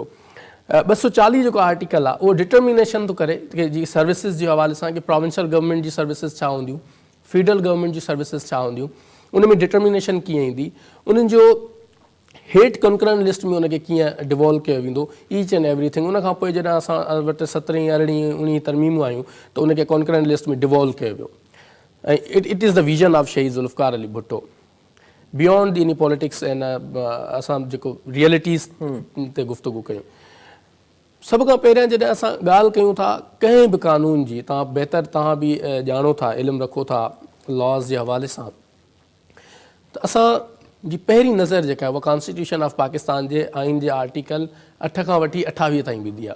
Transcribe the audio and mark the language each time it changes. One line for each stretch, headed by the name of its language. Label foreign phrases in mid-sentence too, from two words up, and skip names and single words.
Sindhi: 240 जेको आर्टिकल आहे उहो डिटर्मिनेशन थो करे कि जी सर्विसिस जे हवाले सां कि
English: provincial government
Sindhi: जी सर्विसिस छा हूंदियूं,
English: federal government
Sindhi: जी सर्विसिस छा हूंदियूं, उन में डिटर्मिनेशन कीअं ईंदी, उन्हनि जो हेठि
English: concurrent list
Sindhi: में उनखे कीअं डिवॉल्व कयो वेंदो,
English: each and everything.
Sindhi: उन खां पोइ जॾहिं असां वटि 17 18 19 तरमीमूं आयूं त उनखे
English: concurrent list
Sindhi: में डिवॉल्व कयो वियो।
English: ऐं it is the vision of Shaheed Zulfikar Ali Bhutto beyond the any politics.
Sindhi: ऐं असां जेको रियलिटीज़ ते गुफ़्तगू कयूं, सभ खां पहिरियां जॾहिं असां ॻाल्हि कयूं था कंहिं बि कानून जी, तव्हां बहितर तव्हां बि ॼाणो था, इल्मु रखो था लॉज़ जे हवाले सां, त असांजी पहिरीं नज़र जेका आहे उहा
English: constitution of Pakistan
Sindhi: जे आइन जे आर्टिकल 8 खां वठी 28 ताईं वेंदी आहे।